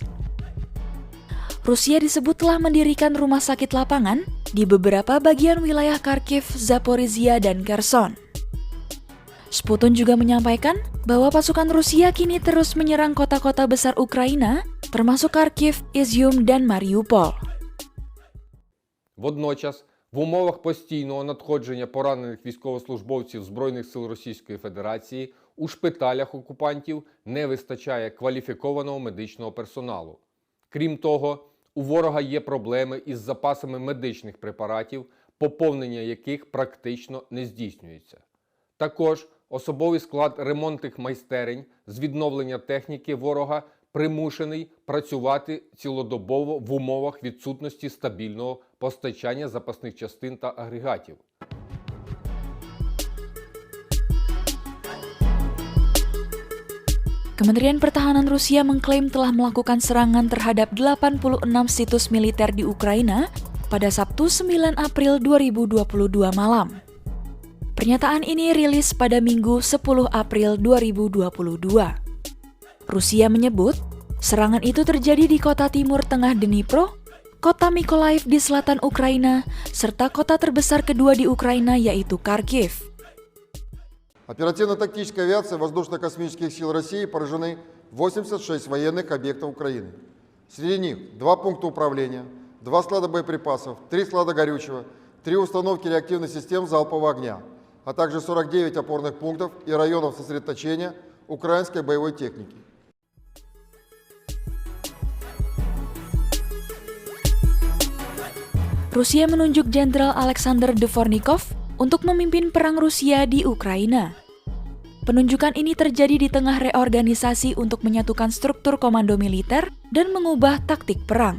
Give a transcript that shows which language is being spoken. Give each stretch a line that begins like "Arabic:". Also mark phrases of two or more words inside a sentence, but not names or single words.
Indonesian: Rusia disebut telah mendirikan rumah sakit lapangan di beberapa bagian wilayah Kharkiv, Zaporizhia, dan Kherson. Sputun juga menyampaikan bahwa pasukan Rusia kini terus menyerang kota-kota besar Ukraina, termasuk Kharkiv, Izium, dan Mariupol.
Ukrainian: Водночас, в умовах постійного надходження поранених військовослужбовців Збройних сил Російської Федерації у шпиталях окупантів не вистачає кваліфікованого медичного персоналу. Крім того, у ворога є проблеми із запасами медичних препаратів, поповнення яких практично не здійснюється. Також особовий склад ремонтних майстерень з відновлення техніки ворога примушений працювати цілодобово в умовах відсутності стабільного постачання запасних частин та агрегатів.
Indonesian: Kementerian Pertahanan Rusia mengklaim telah melakukan serangan terhadap 86 situs militer di Ukraina pada Sabtu 9 April 2022 malam. Pernyataan ini rilis pada Minggu 10 April 2022. Rusia menyebut serangan itu terjadi di kota timur tengah Dnipro, kota Mykolaiv di selatan Ukraina, serta kota terbesar kedua di Ukraina yaitu Kharkiv.
Russian: Оперативно-тактической авиацией воздушно-космических сил России поражены 86 военных объектов Украины. Среди них 2 пункта управления, 2 склада боеприпасов, 3 склада горючего, 3 установки реактивных систем залпового огня, а также 49 опорных пунктов и районов сосредоточения украинской боевой техники.
Indonesian: Rusia menunjuk Jenderal Alexander Dvornikov untuk memimpin perang Rusia di Ukraina. Penunjukan ini terjadi di tengah reorganisasi untuk menyatukan struktur komando militer dan mengubah taktik perang.